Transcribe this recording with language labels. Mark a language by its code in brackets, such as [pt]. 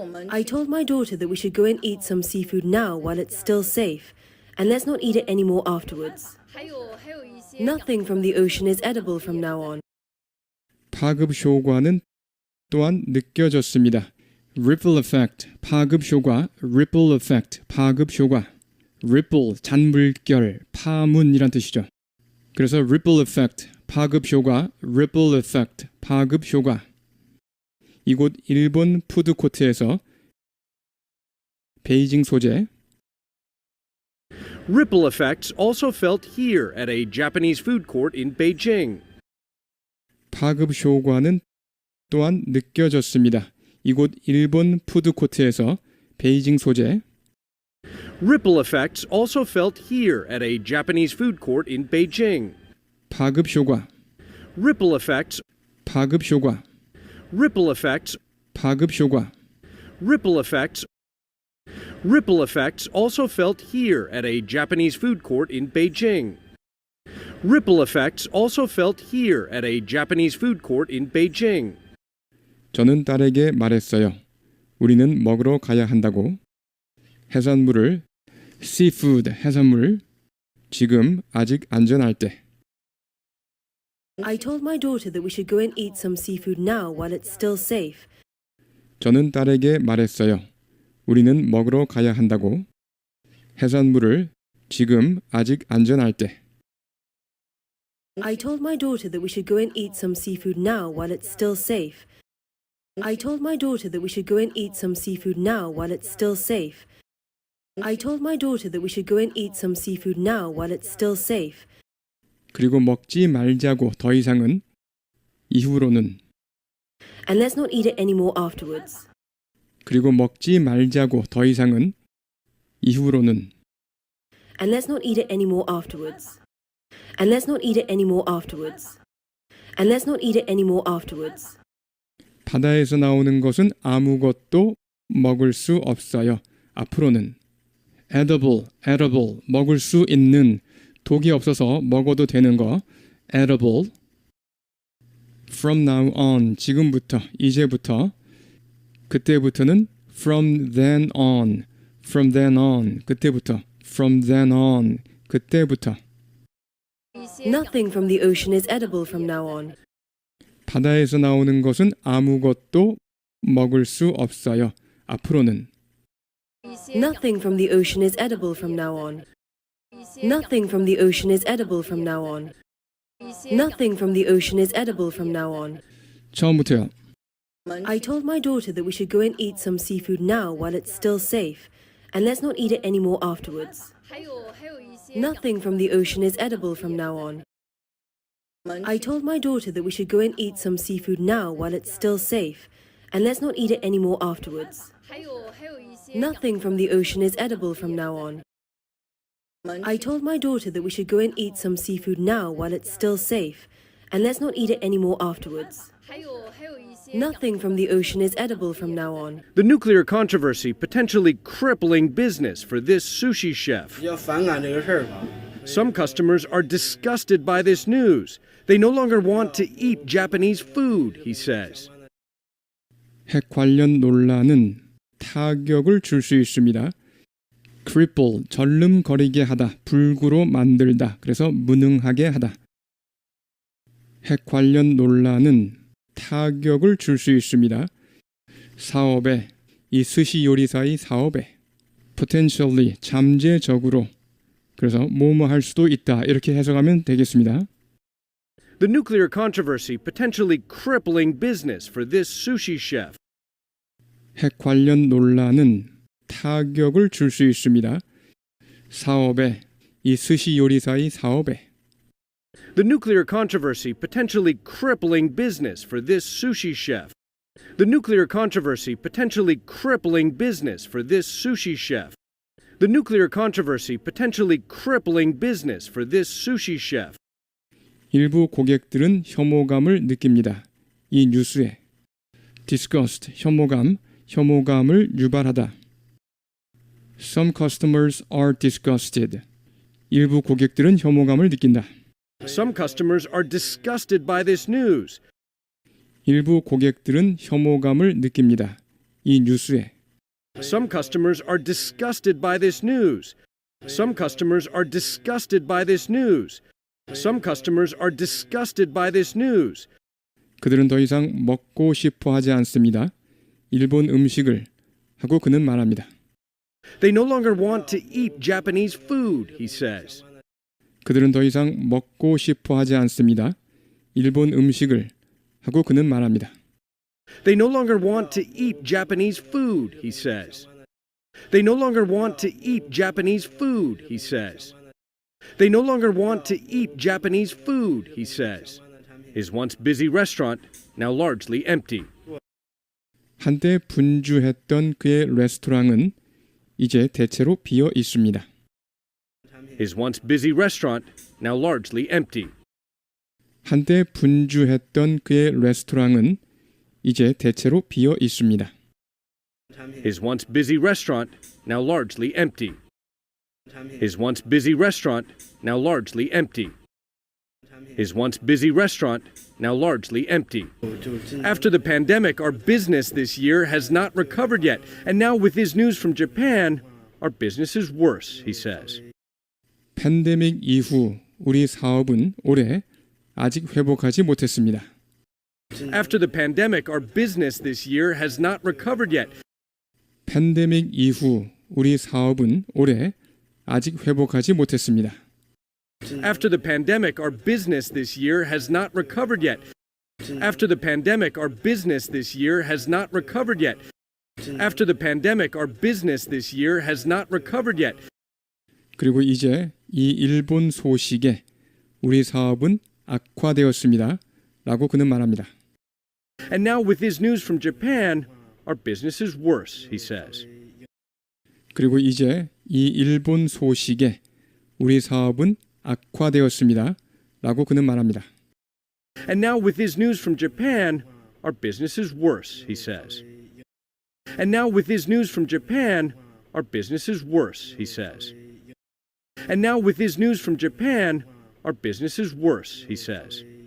[en] I told my daughter that we should go and eat some seafood now while it's still safe, and let's not eat it anymore afterwards. Nothing from the ocean is edible from now on. [ko] 파급 효과는 또한 느껴졌습니다. [en] ripple effect, [ko] 파급 효과, [en] ripple effect, [ko] 파급 효과. ripple, 잔물결, 파문이란 뜻이죠. 그래서 [en] ripple effect, [ko] 파급 효과, [en] ripple effect, [ko] 파급 효과. 이곳 일본 푸드코트에서 베이징 소재, [en] Ripple effects also felt here at a Japanese food court in Beijing. [ko] 파급 효과는 또한 느껴졌습니다. 이곳 일본 푸드코트에서 베이징 소재, [en] Ripple effects also felt here at a Japanese food court in Beijing. [ko] 파급 효과, [en] Ripple effects, [ko] 파급 효과, [en] ripple effects, [ko] 파급 효과. [en] ripple effects. Ripple effects also felt here at a Japanese food court in Beijing. Ripple effects also felt here at a Japanese food court in Beijing. [ko] 저는 딸에게 말했어요. 우리는 먹으러 가야 한다고. 해산물을, seafood, 해산물, 지금 아직 안전할 때. [en] I told my daughter that we should go and eat some seafood now while it's still safe. [ko] 저는 딸에게 말했어요. 우리는 먹으러 가야 한다고. 해산물을, 지금 아직 안전할 때. [en] I told my daughter that we should go and eat some seafood now while it's still safe. I told my daughter that we should go and eat some seafood now while it's still safe. I told my daughter that we should go and eat some seafood now while it's still safe. [ko] 그리고 먹지 말자고 더 이상은 이후로는 [en] And let's not eat it anymore afterwards. [ko] 그리고 먹지 말자고 더 이상은 이후로는 [en] And let's not eat it anymore afterwards. And let's not eat it anymore afterwards. And let's not eat it anymore afterwards. [ko] 바다에서 나오는 것은 아무것도 먹을 수 없어요. 앞으로는 edible, edible, 먹을 수 있는, 독이 없어서 먹어도 되는 거, edible. [en] From now on, [ko] 지금부터, 이제부터. 그때부터는 [en] from then on, from then on, [ko] 그때부터, [en] from then on, [ko] 그때부터. [en] Nothing from the ocean is edible from now on. [ko] 바다에서 나오는 것은 아무것도 먹을 수 없어요. 앞으로는 [en] Nothing from the ocean is edible from now on. Nothing from the ocean is edible from now on. Nothing from the ocean is edible from now on. [ko] 처음부터요. [en] I told my daughter that we should go and eat some seafood now while it's still safe, and let's not eat it anymore afterwards. Nothing from the ocean is edible from now on. I told my daughter that we should go and eat some seafood now while it's still safe, and let's not eat it anymore afterwards. Nothing from the ocean is edible from now on. I told my daughter that we should go and eat some seafood now while it's still safe, and let's not eat it anymore afterwards. Nothing from the ocean is edible from now on. The nuclear controversy potentially crippling business for this sushi chef. [zh] 要反感这个事儿吧。 [en] Some customers are disgusted by this news. They no longer want to eat Japanese food, he says. [ko] 핵 관련 논란은 타격을 줄 수 있습니다. cripple, 절름거리게 하다, 불구로 만들다, 그래서 무능하게 하다. 핵 관련 논란은 타격을 줄 수 있습니다. 사업에, 이 스시 요리사의 사업에, potentially, 잠재적으로, 그래서 뭐뭐 할 수도 있다, 이렇게 해석하면 되겠습니다. [en] The nuclear controversy potentially crippling business for this sushi chef. 핵 관련 논란은 타격을 줄 수 있습니다. 사업에, 이 스시 요리사의 사업에. The nuclear controversy potentially crippling business for this sushi chef. The nuclear controversy potentially crippling business for this sushi chef. The nuclear controversy potentially crippling business for this sushi chef. [ko] 일부 고객들은 혐오감을 느낍니다. 이 뉴스에. disgust, 혐오감을 유발하다. [en] Some customers are disgusted. [ko] 일부 고객들은 혐오감을 느낀다. [en] Some customers are disgusted by this news. [ko] 일부 고객들은 혐오감을 느낍니다. 이 뉴스에. [en] Some customers are disgusted by this news. Some customers are disgusted by this news. Some customers are disgusted by this news. [ko] 그들은 더 이상 먹고 싶어 하지 않습니다. 일본 음식을 하고 그는 말합니다. [en] They no longer want to eat Japanese food, he says. 그들은 더 이상 먹고 싶어 하지 않습니다. 일본 음식을 하고 그는 말합니다. They no longer want to eat Japanese food, he says. They no longer want to eat Japanese food, he says. They no longer want to eat Japanese food, he says. His once busy restaurant, now largely empty. [ko] 한때 분주했던 그의 레스토랑은 이제 대체로 비어 있습니다. [en] His once busy restaurant, now largely empty. [ko] 한때 분주했던 그의 레스토랑은 이제 대체로 비어 있습니다. [en] His once busy restaurant, now largely empty. His once busy restaurant, now largely empty. His once busy restaurant, now largely empty. After the pandemic, our business this year has not recovered yet, and now with his news from Japan, our business is worse, he says. [ko] 팬데믹 이후 우리 사업은 올해 아직 회복하지 못했습니다. [en] After the pandemic, our business this year has not recovered yet. [ko] 팬데믹 이후 우리 사업은 올해 아직 회복하지 못했습니다. [en] After the pandemic, our business this year has not recovered yet. After the pandemic, our business this year has not recovered yet. After the pandemic, our business this year has not recovered yet. [ko] 그리고 이제 이 일본 소식에 우리 사업은 악화되었습니다. 라고 그는 말합니다. [en] And now with his news from Japan, our business is worse, he says. [ko] 그리고 이제 이 일본 소식에 우리 사업은 악화되었습니다. 라고 그는 말합니다. [en] And now with his news from Japan, our business is worse, he says. And now with his news from Japan, our business is worse, he says. And now with his news from Japan, our business is worse, he says.